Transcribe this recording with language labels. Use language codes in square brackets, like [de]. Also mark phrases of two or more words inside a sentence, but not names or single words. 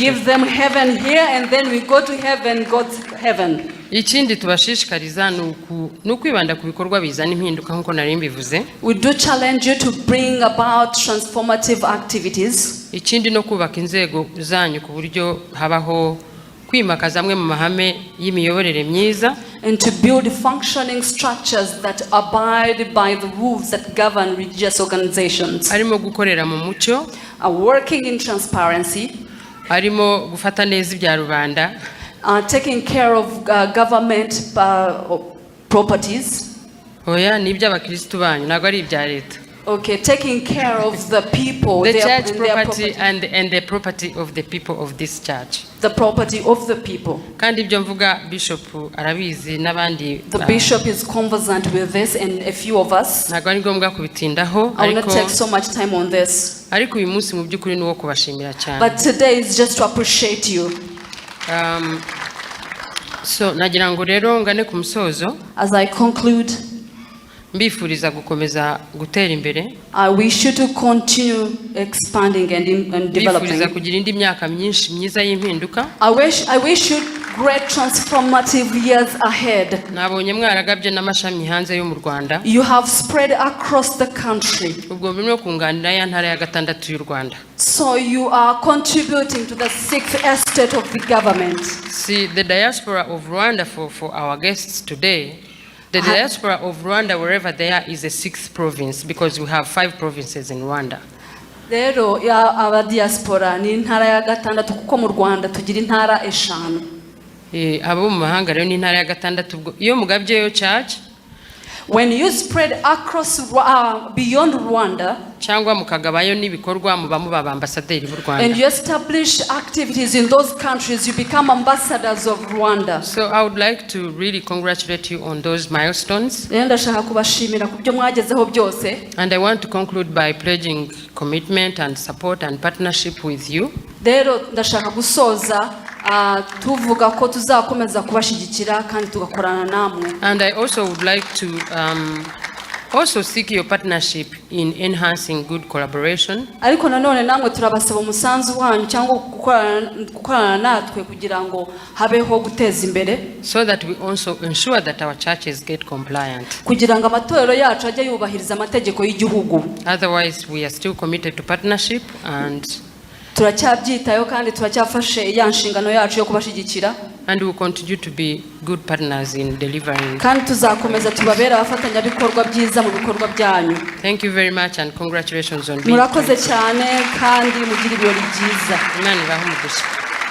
[en] We give them heaven here and then we go to heaven, God's heaven. [rw] Ikindi tubashishikariza ni ukwibanda ku bikorwa bizana impinduka nk'uko nari mbivuze. [en] We do challenge you to bring about transformative activities. [rw] Ikindi no kubaka inzego zanyu ku buryo habaho kwimakaza amwe mu mahame y'imiyoborere myiza. [en] And to build functioning structures that abide by the rules that govern religious organizations. [rw] Arimo gukorera mu mucyo. [en] Working in transparency. [rw] Arimo gufata neza ibya rubanda. [en] Taking care of government properties. [rw] Oya ni iby'abakristo banyu ntabwo ari ibya leta. [en] Okay, taking care of the people, the church property and the property of the people of this church. The property of the people. [rw] Kandi ibyo mvuga bishop arabizi n'abandi. [en] The bishop is conversant with this and a few of us. [rw] Ntabwo ari ngombwa kubitindaho. [en] I will not take so much time on this. [rw] Ariko uyu munsi mu by'ukuri ni uwo kubashimira cyane. [en] But today is just to appreciate you. [rw] So nagira ngo rero ngane ku musozo. [en] As I conclude, [rw] mbifuriza gukomeza gutera imbere. [en] I wish you to continue expanding and developing. [rw] Mbifuriza kugira indi myaka myinshi myiza y'impinduka. [en] I wish you great transformative years ahead. [rw] Nabonye mwaragabye n'amashami hanze yo mu Rwanda. [en] You have spread across the country. [rw] Ubwo birimo kunganira ya ntara ya gatandatu y'u Rwanda. [en] So you are contributing to the 6th estate of the government. See the diaspora of Rwanda for our guests today. The diaspora of Rwanda, wherever they are, is the 6th province because we have 5 provinces in Rwanda. [rw] Rero aba diaspora ni ntara ya gatandatu kuko mu Rwanda tugira intara 5. Abo mu mahanga rero ni ntara ya gatandatu. Iyo mugabyeyo church, [en] when you spread across beyond Rwanda, [rw] cyangwa mukagabayo n'ibikorwa muba mubaba ambassadeur b'u Rwanda. [en] And you establish activities in those countries, you become ambassadors of Rwanda. So I would like to really congratulate you on those milestones. [rw] Ndashaka kubashimira kubyo mwagezeho byose. [en] And I want to conclude by pledging commitment and support and partnership with you. [rw] Rero ndashaka gusoza tuvuga ko tuzakomeza kubashigikira kandi tugakorana namwe. [en] And I also would like to also seek your partnership in enhancing good collaboration. [rw] Ariko nanone namwe turabasaba umusanzu wanyu cyangwa gukorana natwe kugira ngo habeho guteza imbere. [en] So that we also ensure that our churches get compliant. [rw] Kugira ngo amatorero yacu ajye yubahiriza amategeko y'igihugu. [en] Otherwise, we are still committed to partnership and [rw] turacyabyitayo kandi turacyafashe ya nshingano yacu yo kubashigikira. [en] And we will continue to be good partners in delivering. [rw] Kandi tuzakomeza tubabera abafatanyabikorwa byiza mu bikorwa byanyu. [en] Thank you very much and congratulations on being. [rw] Murakoze cyane kandi mugira ibirori byiza. Imana ibahe umugisha.